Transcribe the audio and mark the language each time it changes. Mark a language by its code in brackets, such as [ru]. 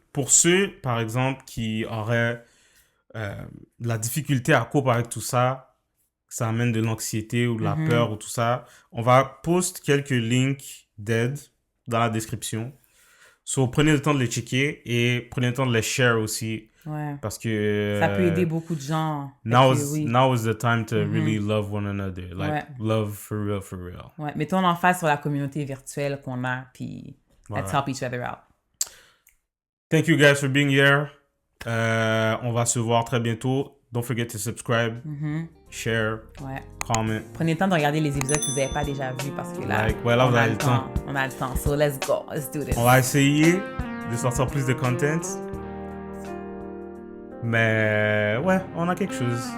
[fr] Pour ceux, par exemple, qui auraient de la difficulté à coper avec tout ça, que ça amène de l'anxiété ou de la peur ou tout ça, on va poster quelques links d'aide dans la description. So, prenez le temps de les checker et prenez le temps de les share aussi. Ouais. Parce que... ça peut aider beaucoup de gens. [en] Now is the time to really love one another. Like, love for real, for real. [fr] Ouais, mettons l'emphase sur la communauté virtuelle qu'on a, puis [en] let's help each other out. Thank you guys for being here. [fr] On va se voir très bientôt. [en] Don't forget to subscribe, share, comment. [fr] Prenez le temps de regarder les épisodes que vous n'avez pas déjà vus parce que là, là, on a le temps. On a le temps. [en] So let's go. Let's do this. [fr] On va essayer de sortir plus de content. Mais ouais, on a quelque chose.